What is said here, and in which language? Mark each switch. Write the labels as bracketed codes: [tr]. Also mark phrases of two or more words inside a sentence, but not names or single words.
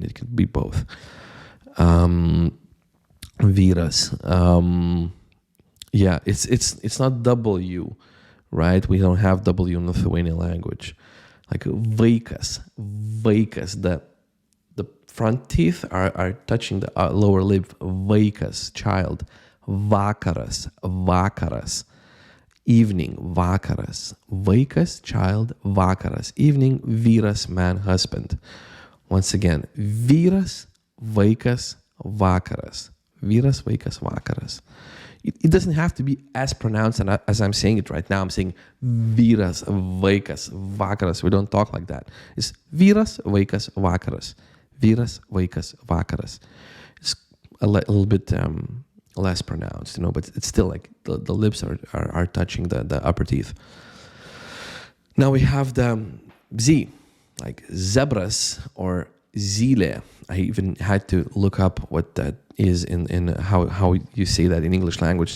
[en] It could be both. Vyras. Yeah, it's not W, right? We don't have W in Lithuanian language. Like vaikas, the front teeth are touching the lower lip. Vaikas, child. [lt] Vakaras, vakaras. Evening, vakaras. Vaikas, child, vakaras. [en] Evening, vyras, man, husband. Once again, [lt] vyras, vaikas, vakaras. Vyras, vaikas, vakaras. [en] It doesn't have to be as pronounced as I'm saying it right now. I'm saying [lt] vyras, vaikas, vakaras. [en] We don't talk like that. It's [lt] vyras, vaikas, vakaras. Vyras, vaikas, vakaras. [en] It's a little bit less pronounced, but it's still like the lips are touching the upper teeth. Now we have the Z, like zebras or zile. I even had to look up what that is in how you say that in English language.